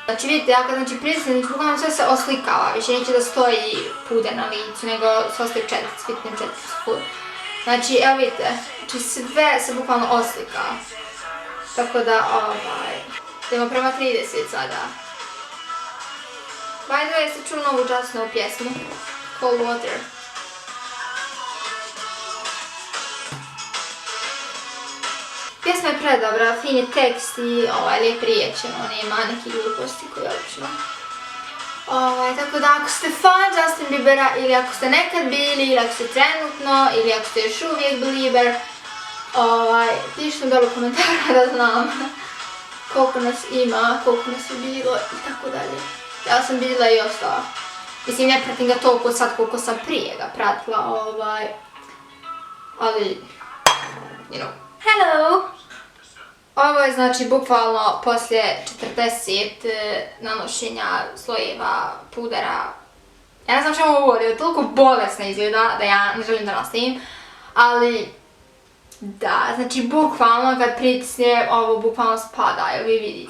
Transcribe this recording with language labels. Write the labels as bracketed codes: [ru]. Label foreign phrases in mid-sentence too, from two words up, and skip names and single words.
[bs] Znači vidite, ja kad pritisnem, bukvalno sve se oslikava, više neće da stoji puder na licu, nego se ostaje četvrc, fitnem četvrc puder. Znači, evo vidite, znači sve se bukvalno oslika. Tako da, idemo prema 30 sada. [en] By the way, [bs] jeste čuli novu Justinovu pjesmu? Cold Water. Pjesma je predobra, fin je tekst i lijep riječeno, nema nekih gluposti koji obično. Tako da ako ste fan Justin Biebera ili ako ste nekad bili ili ako ste trenutno ili ako ste još uvijek belieber, pišite dole u komentarima da znam koliko nas ima, koliko nas je bilo i tako dalje. Ja sam bila i ostala. Mislim, ne pratim ga toliko sad koliko sam prije ga pratila, ali, [en] you know. Hello! [bs] Ovo je znači bukvalno poslije 40 nanošenja slojeva pudera. Ja ne znam čemu ovo govori, toliko bolesno izgleda da ja ne želim da nastavim. Ali, da, znači bukvalno kad pritisnem ovo bukvalno spada, evo vi vidite.